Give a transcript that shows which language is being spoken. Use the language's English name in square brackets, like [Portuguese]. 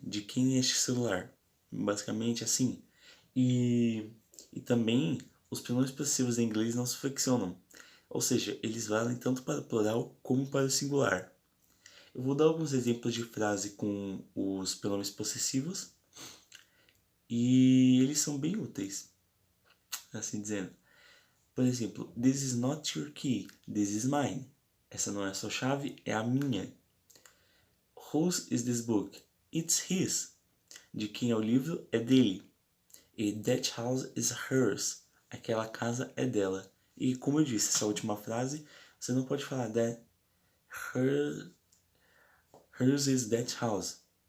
[Portuguese] De quem é este celular? Basicamente assim. E também os pronomes possessivos em inglês não se flexionam. Ou seja, eles valem tanto para o plural como para o singular. Eu vou dar alguns exemplos de frase com os pronomes possessivos. E eles são bem úteis, assim dizendo. Por exemplo, [English] this is not your key, this is mine. [Portuguese] Essa não é a sua chave, é a minha. [English] Whose is this book? It's his. [Portuguese] De quem é o livro? É dele. E [English] that house is hers. [Portuguese] Aquela casa é dela. E como eu disse, essa última frase, você não pode falar [English] that hers is that house.